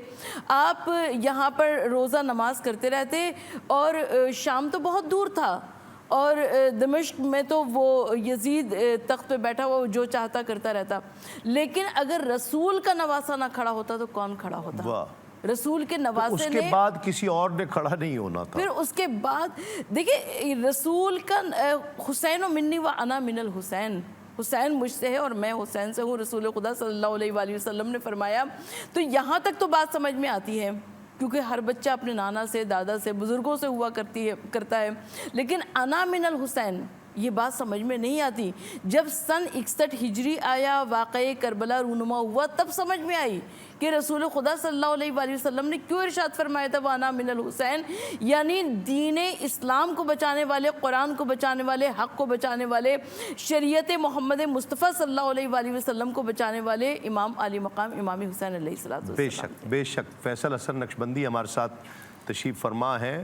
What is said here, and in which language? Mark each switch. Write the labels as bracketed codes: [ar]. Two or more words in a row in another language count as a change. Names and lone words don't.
[ur] آپ یہاں پر روزہ نماز کرتے رہتے، اور شام تو بہت دور تھا، اور دمشق میں تو وہ یزید تخت پہ بیٹھا ہوا جو چاہتا کرتا رہتا، لیکن اگر رسول کا نواسہ نہ کھڑا ہوتا تو کون کھڑا ہوتا؟ رسول کے نواسے اس کے بعد کسی اور نے کھڑا نہیں ہونا تھا۔ پھر اس کے بعد دیکھیں رسول کا حسین [ar] و منی و انا من الحسین، [ur] حسین مجھ سے ہے اور میں حسین سے ہوں، رسول خدا [ar] صلی اللہ علیہ وآلہ وسلم [ur] نے فرمایا۔ تو یہاں تک تو بات سمجھ میں آتی ہے، کیونکہ ہر بچہ اپنے نانا سے، دادا سے، بزرگوں سے ہوا کرتا ہے، لیکن [ar] انا من الحسین [ur] یہ بات سمجھ میں نہیں آتی۔ جب سن 61 ہجری آیا، واقعہ کربلا رونما ہوا، تب سمجھ میں آئی کہ رسول خدا [ar] صلی اللہ علیہ وآلہ وسلم [ur] نے کیوں ارشاد فرمایا تھا [ar] وَأَنَا مِنَ الْحُسَيْن، [ur] یعنی دین اسلام کو بچانے والے، قرآن کو بچانے والے، حق کو بچانے والے، شریعت محمد مصطفیٰ [ar] صلی اللہ علیہ وآلہ وسلم [ur] کو بچانے والے امام علی مقام امام حسین [ar] علیہ السلام۔ [ur] بے شک بے شک۔ فیصل حسن نقشبندی ہمارے ساتھ تشریف فرما ہے۔